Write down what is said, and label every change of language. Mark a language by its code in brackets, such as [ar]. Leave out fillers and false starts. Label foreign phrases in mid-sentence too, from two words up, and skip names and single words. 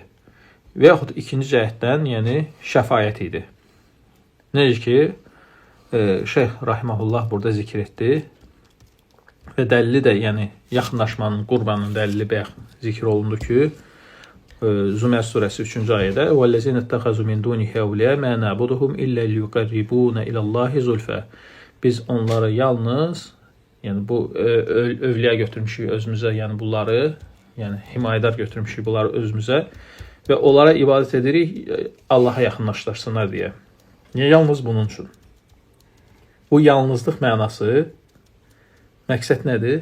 [az] Və yaxud ikinci cəhətdən, yəni şəfaət idi. Necə ki, Şeyx Rahiməhullah burada zikr etdi və dəlili də, yəni yaxınlaşmanın, qurbanın dəlili bayaq zikr olundu ki, Zümer surəsi 3-cü ayədə [ar] وَالَّذِينَ اتَّخَذُوا مِنْ دُونِهِ أَوْلِيَاءَ مَا نَعْبُدُهُمْ إِلَّا لِيُقَرِّبُونَ إِلَى اللَّهِ زُلْفَى. [az] Biz onları yalnız, yəni bu övliya götürmüşük özümüzə, yəni bunları, yəni himayədar götürmüşük bunları özümüzə və onlara ibadət edirik Allaha yaxınlaşdırsınlar deyə. Niyə yalnız bunun üçün? Bu yalnızlıq mənası, məqsəd nədir?